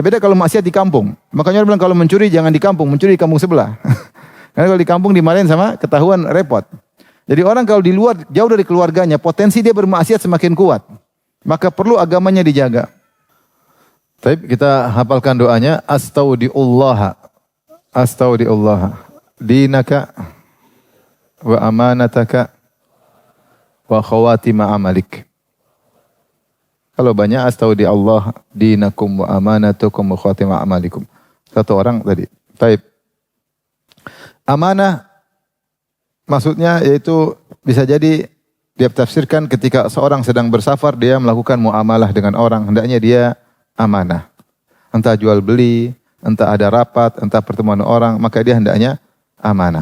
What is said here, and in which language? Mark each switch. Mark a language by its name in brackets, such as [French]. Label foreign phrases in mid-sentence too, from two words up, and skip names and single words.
[Indonesian] Beda kalau maksiat di kampung. Makanya orang bilang kalau mencuri jangan di kampung, mencuri di kampung sebelah. Karena kalau di kampung dimarahin sama ketahuan repot. Jadi orang kalau di luar jauh dari keluarganya, potensi dia bermaksiat semakin kuat. Maka perlu agamanya dijaga. Baik, kita hafalkan doanya astaudiullaha. Astaudiullaha. [Arabic] دينك وأمانتك وخواتيم عملك. [Indonesian] Kalau banyak [Arabic] أستودع الله دينكم وأمانتكم وخواتيم عملكم. [Indonesian] Satu orang tadi. Baik. Amanah maksudnya yaitu bisa jadi dia tafsirkan ketika seorang sedang bersafar dia melakukan muamalah dengan orang, hendaknya dia amanah. Entah jual beli, entah ada rapat, entah pertemuan orang, maka dia hendaknya amanah.